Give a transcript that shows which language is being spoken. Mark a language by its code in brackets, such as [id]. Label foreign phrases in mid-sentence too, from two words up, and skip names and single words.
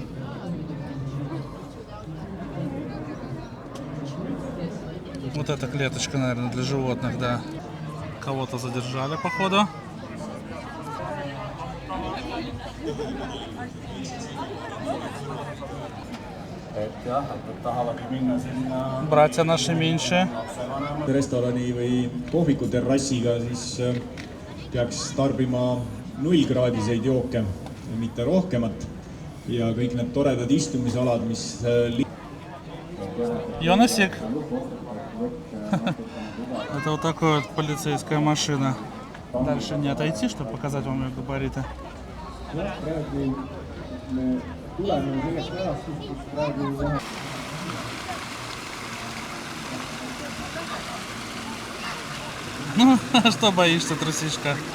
[ru] Вот эта клеточка, наверное, для животных, да. Кого-то задержали, походу. Братья наши меньше. [et] Restorani või kohviku terrassiga, siis peaks tarbima 0-kraadiseid jooke, mitte rohkemat. Ja kõik need toredad istumisalad, mis... [ru] Йонасик. Это вот такая вот полицейская машина. Дальше не отойти, чтобы показать вам ее габариты. Ну, что боишься, трусишка?